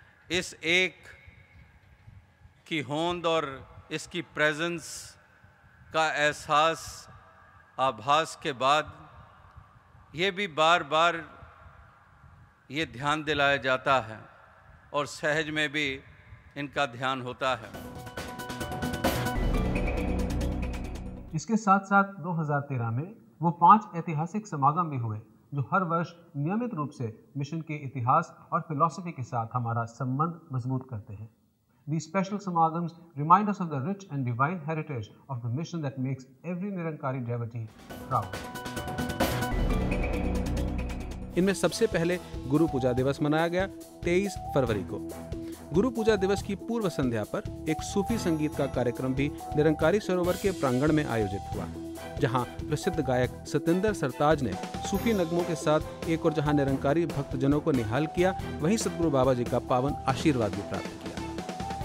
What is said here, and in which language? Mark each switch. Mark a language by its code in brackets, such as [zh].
[hi] इस एक की होंद और इसकी प्रेजेंस का एहसास आभास के बाद ये भी बार बार ये ध्यान दिलाया जाता है और सहज में भी इनका ध्यान होता है। इसके साथ साथ 2013 में वो 5 ऐतिहासिक समागम भी हुए जो हर वर्ष नियमित रूप से मिशन के इतिहास और फिलॉसफी के साथ हमारा संबंध मजबूत करते हैं। [en] These special samagams remind us of the rich and divine heritage of the mission that makes every Nirankari devotee proud. [hi] इनमें सबसे पहले गुरु पूजा दिवस मनाया गया 23 फरवरी को। गुरु पूजा दिवस की पूर्व संध्या पर एक सूफी संगीत का कार्यक्रम भी निरंकारी सरोवर के प्रांगण में आयोजित हुआ, जहां प्रसिद्ध गायक सतेंद्र सरताज ने सूफी नगमों के साथ एक और जहां निरंकारी भक्तजनों को निहाल किया, वहीं सदगुरु बाबा जी का पावन आशीर्वाद भी प्राप्त किया।